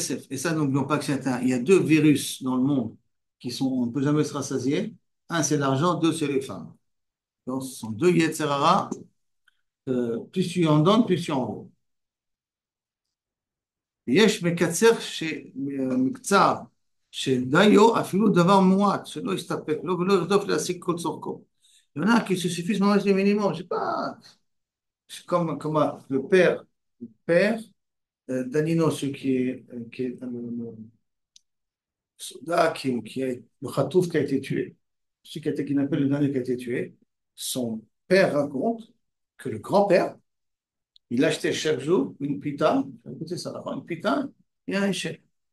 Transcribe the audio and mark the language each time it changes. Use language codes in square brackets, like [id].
[fr] Et ça, n'oublions pas que il y a 2 virus dans le monde on ne peut jamais se rassasier. Un, c'est l'argent, 2, c'est les femmes. Donc, ce sont 2 Yetzerara. Plus tu en donnes, plus tu en veux. [he] ויש מקצר מקצר, שדיו אפילו דבר מועט, שלא יסתפק לו ולא ירדוף להשיג כל צורכו. [fr] Il y en a qui se suffisent [he] ממש למינימום, [fr] je sais pas, comme le père Danilo, celui qui est le soldat, le Khatouf qui a été tué, celui qui a été kidnappé, le dernier qui a été tué, son père raconte que le grand-père, il achetait chaque jour une pita, écoutez ça, une pita et un échec.